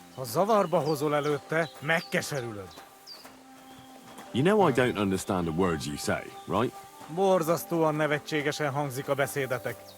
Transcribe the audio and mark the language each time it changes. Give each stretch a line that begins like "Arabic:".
Hungarian: Ha zavarba hozol előtte, megkeserülöd.
English: You know I don't understand the words you say, right?
Hungarian: Borzasztóan nevetségesen hangzik a beszédetek.